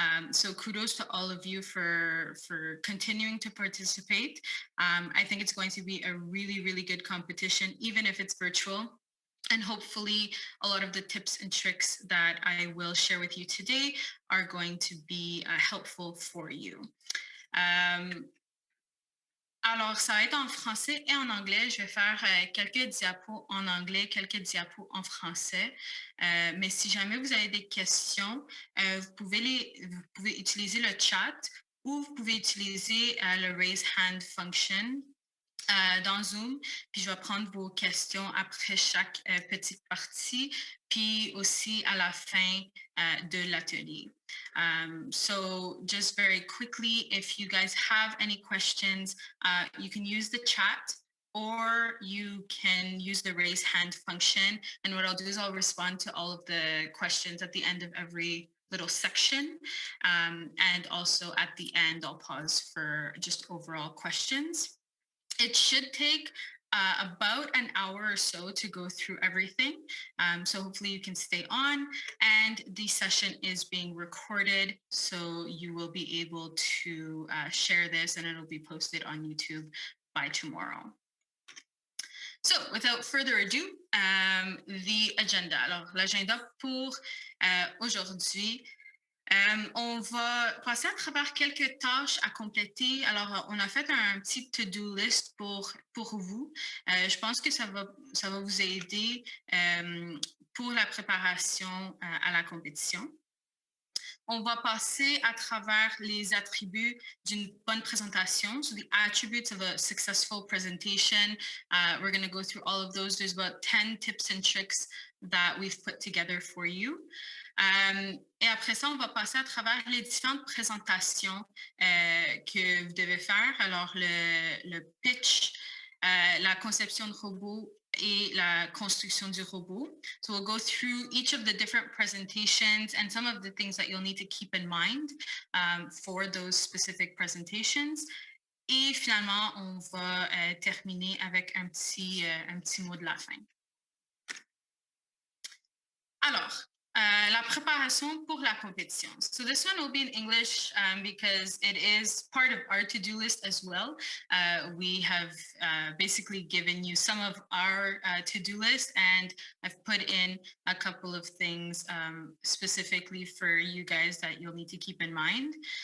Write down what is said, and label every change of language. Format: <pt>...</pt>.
<en>So kudos to all of you for continuing to participate. I think it's going to be a really, really good competition, even if it's virtual. And hopefully a lot of the tips and tricks that I will share with you today are going to be helpful for you.</en> <fr>Alors, ça va être en français et en anglais. Je vais faire quelques diapos en anglais, quelques diapos en français. Mais si jamais vous avez des questions, vous pouvez utiliser le chat ou vous pouvez utiliser le raise hand function dans Zoom, puis je vais prendre vos questions après chaque petite partie, puis aussi à la fin de l'atelier.</fr> <en>So just very quickly, if you guys have any questions, you can use the chat or you can use the raise hand function. And what I'll do is I'll respond to all of the questions at the end of every little section. And also at the end, I'll pause for just overall questions. It should take about an hour or so to go through everything. So hopefully you can stay on, and the session is being recorded. So you will be able to share this and it'll be posted on YouTube by tomorrow. So without further ado, the agenda.</en> <fr>Alors, l'agenda pour aujourd'hui. On va passer à travers quelques tâches à compléter. Alors, on a fait un petit to-do list pour vous. Je pense que ça va vous aider pour la préparation à la compétition. On va passer à travers les attributs d'une bonne présentation.</fr> <en>So the attributes of a successful presentation. We're going to go through all of those. There's about 10 tips and tricks that we've put together for you.</en> <fr>Et après ça, on va passer à travers les différentes présentations que vous devez faire. Alors, le pitch, la conception de robot et la construction du robot.</fr> <en>So we'll go through each of the different presentations and some of the things that you'll need to keep in mind for those specific presentations.</en> <fr>Et finalement, on va terminer avec un petit mot de la fin. Alors, la préparation pour la compétition.</fr> <en>So this one will be in English because it is part of our to-do list as well. We have basically given you some of our to-do list, and I've put in a couple of things specifically for you guys that you'll need to keep in mind.</en>